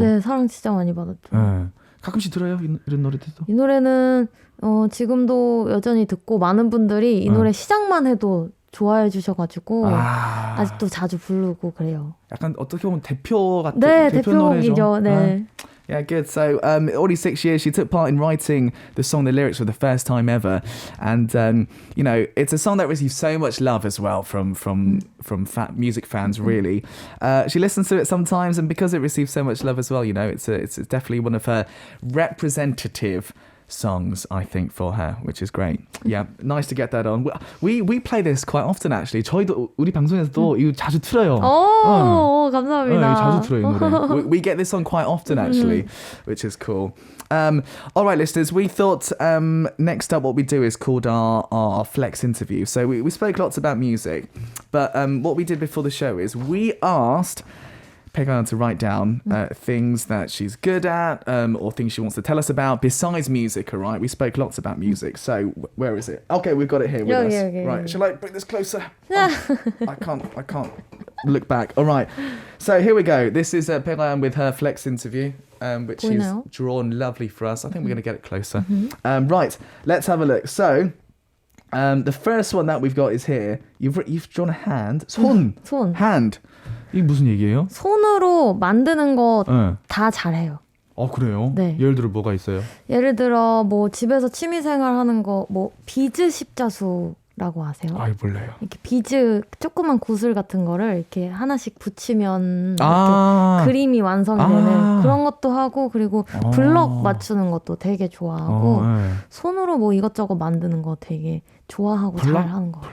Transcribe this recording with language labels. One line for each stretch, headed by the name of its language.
Korean: 네, 사랑 진짜 많이 받았죠. 네. 가끔씩 들어요? 이런 노래들도? 이 노래는 지금도 여전히 듣고 많은 분들이 이 노래 시작만 해도 좋아해 주셔가지고 아직도 자주 부르고 그래요. 약간 어떻게 보면 대표 같은 네, 대표 대표곡이죠. 노래죠. 네.
English: Yeah, good. So, already 6 years, she took part in writing the song, the lyrics for the first time ever. And, you know, it's a song that receives so much love as well from music fans, really. She listens to it sometimes, and because it receives so much love as well, you know, it's definitely one of her representative songs, I think, for her, which is great. Yeah, nice to get that on. We play this quite often, actually.
Korean: 저희도 우리 방송에서도 이거 자주 틀어요. 오, 감사합니다. 네, 자주 틀어요, 이 노래.
English: We get this on quite often, actually, which is cool. All right, listeners, we thought next up what we do is called our Flex interview. So we spoke lots about music, but what we did before the show is we asked Baek A Yeon to write down things that she's good at or things she wants to tell us about besides music, all right? We spoke lots about music. So where is it? Okay, we've got it here with us. Okay. Right, shall I bring this closer? I can't look back. All right, so here we go. This is Baek A Yeon with her Flex interview, which she's drawn lovely for us. I think we're going to get it closer. Right, let's have a look. So the first one that we've got is here. You've drawn a hand. 손. Hand.
Korean: 이게 무슨 얘기예요? 손으로 만드는 거 다 잘해요. 그래요? 네. 예를 들어 뭐가 있어요? 예를 들어 뭐 집에서 취미생활 하는 거 뭐 비즈 십자수라고 아세요? 몰라요. 이렇게 비즈 조그만 구슬 같은 거를 이렇게 하나씩 붙이면 이렇게 그림이 완성이 되는 그런 것도 하고, 그리고 블럭 맞추는 것도 되게 좋아하고 손으로 뭐 이것저것 만드는 거 되게 좋아하고 잘하는 거.